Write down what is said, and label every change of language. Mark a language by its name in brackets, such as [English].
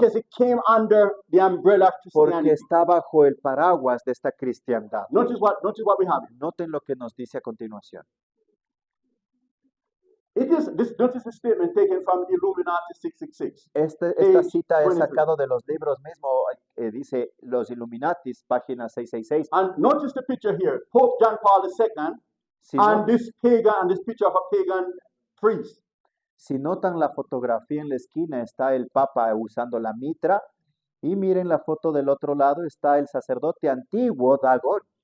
[English] Because it came under the umbrella of [Spanish] Porque [English] Christianity. [Spanish] está bajo el paraguas de esta cristiandad. [English] Notice what we have here. [Spanish] Noten lo que nos dice a continuación. [English] Notice the statement taken from Illuminati 666. [Spanish] Esta [English] Page [Spanish] cita es [English] 23. [Spanish] sacado de los libros mismos, dice los Illuminatis, página 666. [English] And notice the picture here. Pope John Paul II [Spanish] Si, [English] and [Spanish] no- [English] this pagan and this picture of a pagan priest. [Spanish] si notan la fotografía en la esquina, está el Papa usando la mitra. Y miren la foto del otro lado, está el sacerdote antiguo, Dagón.